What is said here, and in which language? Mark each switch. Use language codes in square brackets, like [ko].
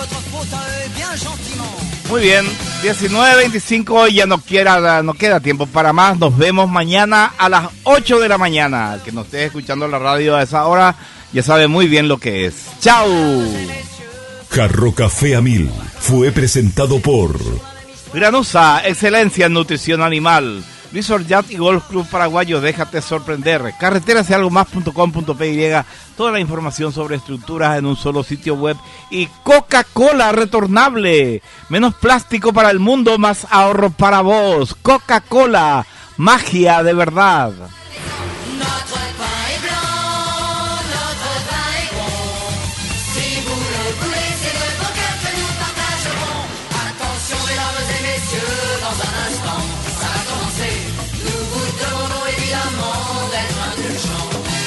[fr] fauteuil bien gentiment. [es] Muy bien, 19:25, ya no queda tiempo para más. Nos vemos mañana a las 8 de la mañana. El que nos esté escuchando la radio a esa hora ya sabe muy bien lo que es. ¡Chao! Jarro Café a 1000 fue presentado por Granusa, excelencia en nutrición animal. Resort Yacht y Golf Club Paraguayo, déjate sorprender. Carreterasyalgomás.com.py, toda la información sobre estructuras en un solo sitio web. Y Coca-Cola retornable, menos plástico para el mundo, más ahorro para vos. Coca-Cola, magia de verdad. [fr] Notre pain est blanc, notre pain est bon. Si vous le voulez, c'est de vos cœurs que nous partagerons. Attention mesdames et messieurs, dans un instant, ça va commencer. Nous vous demandons évidemment d'être indulgents.